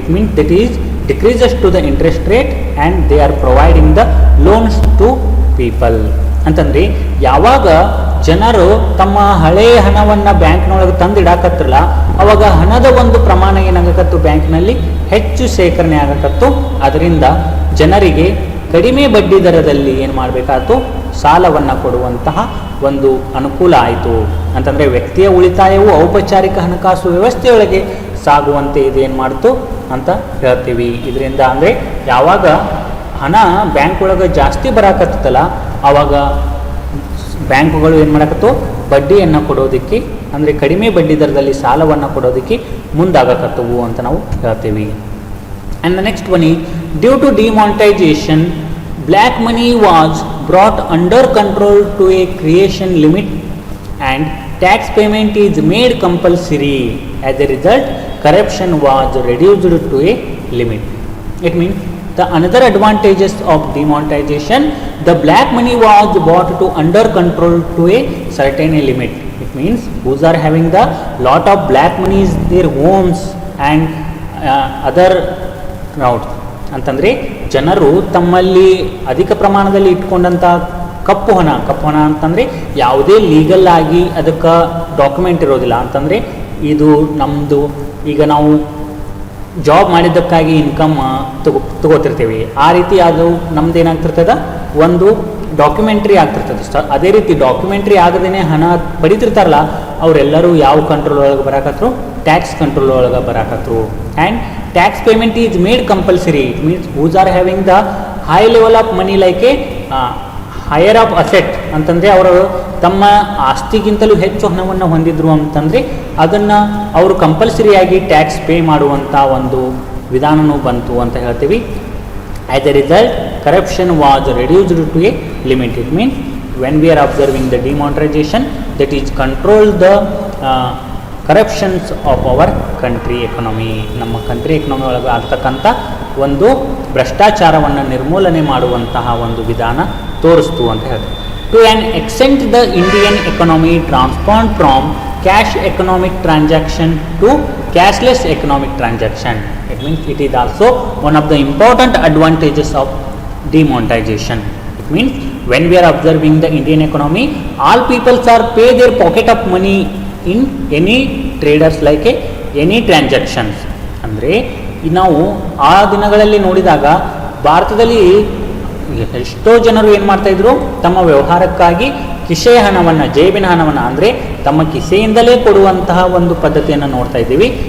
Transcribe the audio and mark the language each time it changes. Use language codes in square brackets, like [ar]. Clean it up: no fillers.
[en] It means that is decreases to the interest rate and they are providing the loans to people. [kn] ಅಂತಂದರೆ ಯಾವಾಗ ಜನರು ತಮ್ಮ ಹಳೆಯ ಹಣವನ್ನು ಬ್ಯಾಂಕ್ನೊಳಗೆ ತಂದಿಡಾಕತ್ರಲ್ಲ ಅವಾಗ ಹಣದ ಒಂದು ಪ್ರಮಾಣ ಏನಾಗಕತ್ತು, ಬ್ಯಾಂಕ್ನಲ್ಲಿ ಹೆಚ್ಚು ಶೇಖರಣೆ ಆಗಕತ್ತು. ಅದರಿಂದ ಜನರಿಗೆ ಕಡಿಮೆ ಬಡ್ಡಿ ದರದಲ್ಲಿ ಏನು ಮಾಡಬೇಕಾಯ್ತು, ಸಾಲವನ್ನು ಕೊಡುವಂತಹ ಒಂದು ಅನುಕೂಲ ಆಯಿತು. ಅಂತಂದರೆ ವ್ಯಕ್ತಿಯ ಉಳಿತಾಯವು ಔಪಚಾರಿಕ ಹಣಕಾಸು ವ್ಯವಸ್ಥೆಯೊಳಗೆ ಸಾಗುವಂತೆ ಇದೇನು ಮಾಡ್ತು ಅಂತ ಹೇಳ್ತೀವಿ. ಇದರಿಂದ ಅಂದರೆ ಯಾವಾಗ ಹಣ ಬ್ಯಾಂಕ್ ಒಳಗೆ ಜಾಸ್ತಿ ಬರಾಕತ್ತಲ್ಲ ಆವಾಗ ಬ್ಯಾಂಕುಗಳು ಏನು ಮಾಡಕತ್ತು, ಬಡ್ಡಿಯನ್ನು ಕೊಡೋದಕ್ಕೆ, ಅಂದರೆ ಕಡಿಮೆ ಬಡ್ಡಿ ದರದಲ್ಲಿ ಸಾಲವನ್ನು ಕೊಡೋದಕ್ಕೆ ಮುಂದಾಗಕತ್ತವು ಅಂತ ನಾವು ಹೇಳ್ತೀವಿ. [en] And the next one is due to demonetization black money was brought under control to a creation limit and tax payment is made compulsory. As a result corruption was reduced to a limit. It means the another advantages of demonetization, the black money was brought to under control to a certain limit. It means who are having the lot of black money is their homes and other routes [kn] ಅಂತಂದರೆ ಜನರು ತಮ್ಮಲ್ಲಿ ಅಧಿಕ ಪ್ರಮಾಣದಲ್ಲಿ ಇಟ್ಕೊಂಡಂಥ ಕಪ್ಪು ಹಣ ಅಂತಂದರೆ ಯಾವುದೇ legal ಆಗಿ ಅದಕ್ಕೆ ಡಾಕ್ಯುಮೆಂಟ್ ಇರೋದಿಲ್ಲ. ಅಂತಂದರೆ ಇದು ನಮ್ಮದು ಈಗ ನಾವು ಜಾಬ್ ಮಾಡಿದ್ದಕ್ಕಾಗಿ ಇನ್ಕಮ್ ತಗೋತಿರ್ತೀವಿ, ಆ ರೀತಿ ಅದು ನಮ್ದು ಏನಾಗ್ತಿರ್ತದೆ ಒಂದು ಡಾಕ್ಯುಮೆಂಟ್ರಿ ಆಗ್ತಿರ್ತದೆ. ಅದೇ ರೀತಿ ಡಾಕ್ಯುಮೆಂಟ್ರಿ ಆಗದೇ ಹಣ ಪಡಿತಿರ್ತಾರಲ್ಲ ಅವರೆಲ್ಲರೂ ಯಾವ ಕಂಟ್ರೋಲ್ ಒಳಗೆ ಬರಾಕತ್ರು, ಟ್ಯಾಕ್ಸ್ ಕಂಟ್ರೋಲ್ ಒಳಗೆ ಬರಾಕತ್ರು. [en] And tax payment is made compulsory. It means whose are having the high level of money like a higher of asset [kn] ಅಂತಂದರೆ ಅವರು ತಮ್ಮ ಆಸ್ತಿಗಿಂತಲೂ ಹೆಚ್ಚು ಹಣವನ್ನು ಹೊಂದಿದ್ರು ಅಂತಂದರೆ ಅದನ್ನು ಅವರು ಕಂಪಲ್ಸರಿಯಾಗಿ ಟ್ಯಾಕ್ಸ್ ಪೇ ಮಾಡುವಂಥ ಒಂದು ವಿಧಾನವೂ ಬಂತು ಅಂತ ಹೇಳ್ತೀವಿ. [en] As a result corruption was reduced to a limit. It means when we are observing the demonetization, that is control the corruptions of our country economy. [kn] ನಮ್ಮ ಕಂಟ್ರಿ ಎಕನಾಮಿ ಒಳಗೆ ಆಗ್ತಕ್ಕಂಥ ಒಂದು ಭ್ರಷ್ಟಾಚಾರವನ್ನು ನಿರ್ಮೂಲನೆ ಮಾಡುವಂತಹ ಒಂದು ವಿಧಾನ ತೋರಿಸ್ತು ಅಂತ ಹೇಳ್ತೀವಿ. [en] To an extent the Indian economy transformed from cash economic transaction to cashless economic transaction. It means it is also one of the important advantages of demonetization. It means when we are observing the Indian economy, all peoples are pay their pocket of money in any traders like any transactions. [kn] ಅಂದರೆ ನಾವು ಆ ದಿನಗಳಲ್ಲಿ ನೋಡಿದಾಗ ಭಾರತದಲ್ಲಿ ಎಷ್ಟೋ ಜನರು ಏನು ಮಾಡ್ತಾಯಿದ್ರು, ತಮ್ಮ ವ್ಯವಹಾರಕ್ಕಾಗಿ ಕಿಸೆಯ ಹಣವನ್ನು, ಜೇಬಿನ ಹಣವನ್ನು ಅಂದರೆ ತಮ್ಮ ಕಿಸೆಯಿಂದಲೇ ಕೊಡುವಂತಹ ಒಂದು ಪದ್ಧತಿಯನ್ನು ನೋಡ್ತಾ ಇದ್ದೀವಿ.